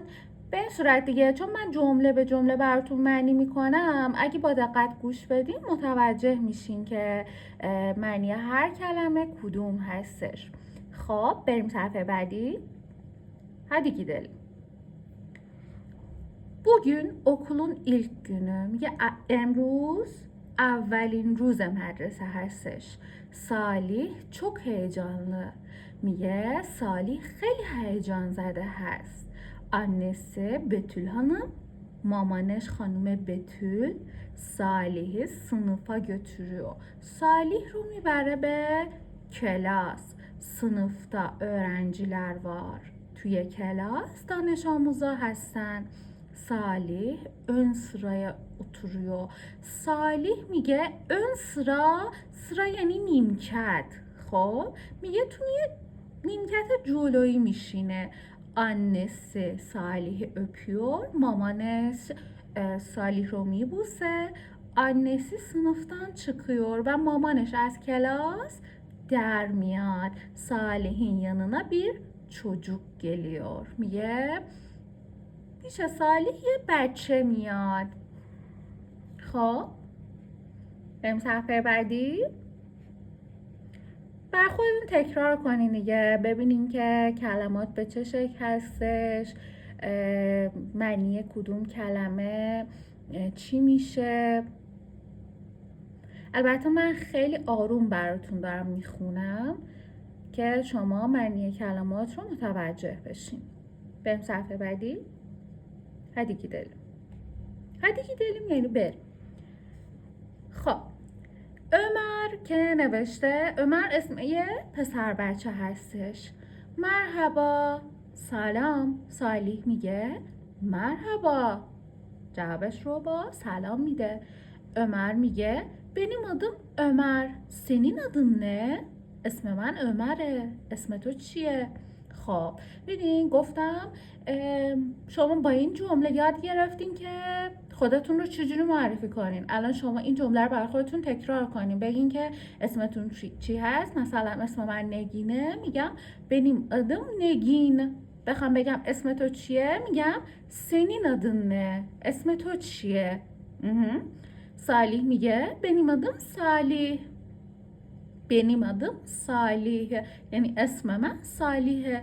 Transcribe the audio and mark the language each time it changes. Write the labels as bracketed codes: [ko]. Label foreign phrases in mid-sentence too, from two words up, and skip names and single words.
[fa] به این صورت دیگه، چون من جمله به جمله براتون معنی میکنم، اگه با دقت گوش بدین متوجه میشین که معنی هر کلمه کدوم هستش. خب بریم صفحه بعدی. [tr] Hadi gidelim. Bugün okulun ilk günü. [fa] میگه امروز اولین روز مدرسه هستش. [tr] صالح çok heyecanlı. [fa] میگه صالح خیلی هیجان زده هست. [tr] Annesi Betül Hanım, [fa] مامانش خانم بتول، [tr] صالح'i sınıfa götürüyor. [fa] Salih رو میبره به کلاس. [tr] sınıfta öğrenciler var. [fa] توی کلاس دانش آموزا هستن. [tr] صالح ön sıraya oturuyor. [fa] صالح میگه [tr] ön sıra، [fa] sıra یعنی نیمکت. خب میگه توی نیمکت جلویی میشینه. [tr] annesi Salih'i öpüyor. [fa] مامانش صالح رو میبوسه. [tr] annesi sınıftan çıkıyor [fa] و مامانش از کلاس در میاد. [tr] Salih'in yanına bir çocuk geliyor. [fa] میگه پیش صالح یه بچه میاد. خب بریم صفحه بعدی. بر خودتون تکرار کنین دیگه، ببینیم که کلمات به چه شکل هستش، معنی کدوم کلمه چی میشه. البته من خیلی آروم براتون دارم میخونم که شما معنی کلمات رو متوجه بشین. بریم صفحه بعدی. Hadi gidelim. [tr] Hadi gidelim [fa] یعنی بریم. خب ömer که نوشته، ömer اسم یه پسر بچه هستش. مرحبا، سلام. صالح میگه مرحبا، جوابش رو با سلام میده. [tr] ömer میگه benim adım ömer. senin adın ne؟ [fa] اسم من [tr] ömerه. [fa] اسم تو چیه؟ خب ببین گفتم شما با این جمله یاد گرفتین که خودتون رو چجوری معرفی کنین. الان شما این جمله رو برای خودتون تکرار کنین، بگین که اسمتون چی هست. مثلا اسم من نگینه، میگم [tr] benim adım [fa] نگین. بخوام بگم اسم تو چیه، میگم [tr] senin adın ne؟ [fa] اسم تو چیه؟ صالح میگه [tr] benim adım [fa] صالح. [tr] benim adım Salih. Yani [fa] اسم من صالحه.